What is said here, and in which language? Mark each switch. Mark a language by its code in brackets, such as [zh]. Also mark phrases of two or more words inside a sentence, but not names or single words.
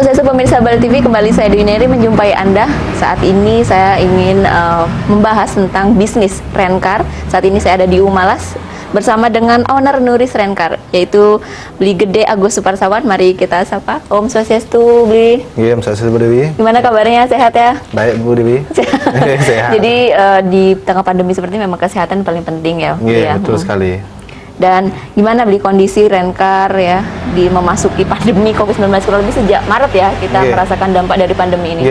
[id] pemirsa Bali TV, kembali saya Dwi Neri menjumpai Anda. Saat ini saya ingin membahas tentang bisnis Rencar. Saat ini saya ada di Umalas bersama dengan owner Nuris Rencar, yaitu Bli Gede Agus Suparsawan. Mari kita sapa. [ban] Om Swastiastu, [id] Bli. Iya, [ban] Om Swastiastu, [id] Bu Dewi. Gimana kabarnya, sehat ya? Baik, Bu Dewi. Sehat. Jadi di tengah pandemi seperti ini memang kesehatan paling penting ya. Iya, betul sekali. Dan gimana beli kondisi Rencar ya di memasuki pandemi COVID-19, kurang lebih sejak Maret ya kita merasakan dampak dari pandemi ini.